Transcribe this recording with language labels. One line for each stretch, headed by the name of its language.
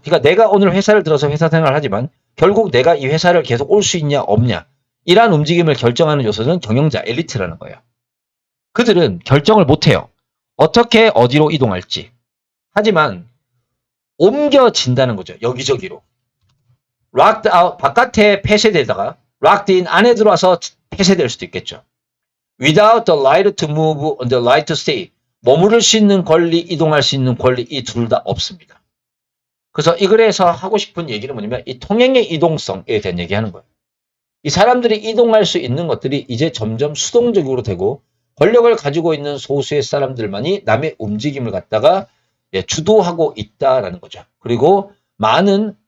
Korean: 그러니까 내가 오늘 회사를 들어서 회사 생활을 하지만 결국 내가 이 회사를 계속 올 수 있냐 없냐 이러한 움직임을 결정하는 요소는 경영자, 엘리트라는 거예요. 그들은 결정을 못해요. 어떻게 어디로 이동할지. 하지만 옮겨진다는 거죠. 여기저기로.
English: locked out,
Korean: 바깥에 폐쇄되다가
English: locked in,
Korean: 안에 들어와서 폐쇄될 수도 있겠죠.
English: without the right to move and the right to stay.
Korean: 머무를 수 있는 권리, 이동할 수 있는 권리, 이 둘 다 없습니다. 그래서 이 글에서 하고 싶은 얘기는 뭐냐면 이 통행의 이동성에 대한 얘기하는 거예요. 이 사람들이 이동할 수 있는 것들이 이제 점점 수동적으로 되고 권력을 가지고 있는 소수의 사람들만이 남의 움직임을 갖다가 주도하고 있다라는 거죠. 그리고 많은